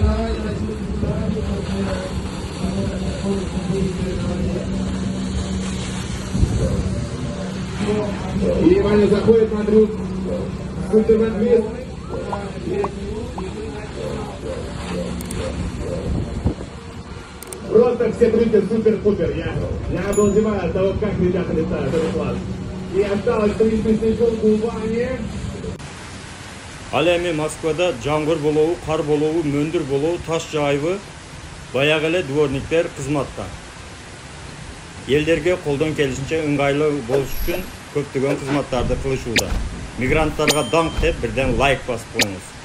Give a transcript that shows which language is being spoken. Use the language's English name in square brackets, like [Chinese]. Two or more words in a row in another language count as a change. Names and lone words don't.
[Russian] И Ваня заходит, смотрю, суперманвист. Просто все друзья супер-пупер. Я обалдеваю от того, как ребята летают, это класс. И осталось 300 секунд у Вани. [Kyrgyz] Ал эми Москвада жамгыр болобу, кар болобу, мөндүр болобу, таш жаайбы, баягы эле дворниктер кызматта. Элдерге колдон келишинче ыңгайлуу болуш үчүн көптөгөн кызматтарды кылышууда. Мигранттарга даңк деп бирден лайк басып коюңуз.